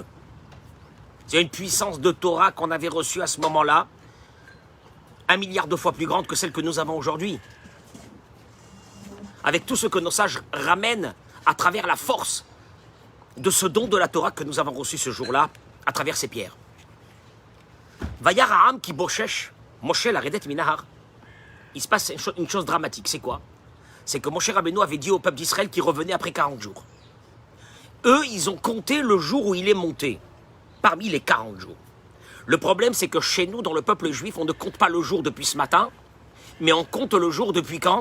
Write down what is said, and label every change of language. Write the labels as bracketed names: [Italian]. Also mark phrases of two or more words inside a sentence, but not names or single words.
[French] C'est une puissance de Torah qu'on avait reçue à ce moment-là, 1 milliard de fois plus grande que celle que nous avons aujourd'hui. Avec tout ce que nos sages ramènent à travers la force de ce don de la Torah que nous avons reçu ce jour-là, à travers ces pierres. [Hebrew] וירא העם כי בושש, משה לרדת מנהר. [French] Il se passe une chose dramatique, c'est quoi? C'est que Moshe Rabbeinu avait dit au peuple d'Israël qu'il revenait après 40 jours. Eux, ils ont compté le jour où il est monté, parmi les 40 jours. Le problème, c'est que chez nous, dans le peuple juif, on ne compte pas le jour depuis ce matin, mais on compte le jour depuis quand?